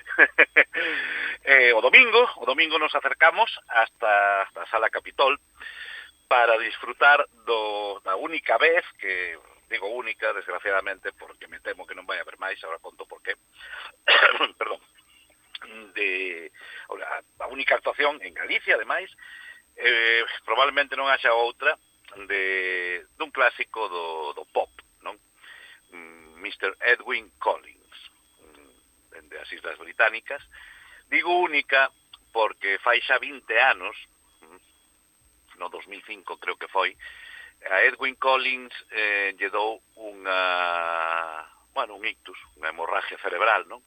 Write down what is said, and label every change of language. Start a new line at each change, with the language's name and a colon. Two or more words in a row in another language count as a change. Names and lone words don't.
Galician: o domingo nos acercamos hasta a Sala Capitol para disfrutar da única vez que, digo única, desgraciadamente, porque me temo que non vai haber máis, agora conto por qué, perdón, a única actuación en Galicia, ademais, probablemente non haxa outra dun clásico do pop, non? Mr. Edwin Collins, dende as Islas Británicas. Digo única porque fai xa 20 anos, no 2005 creo que foi, a Edwin Collins lle dou un ictus, unha hemorragia cerebral, non?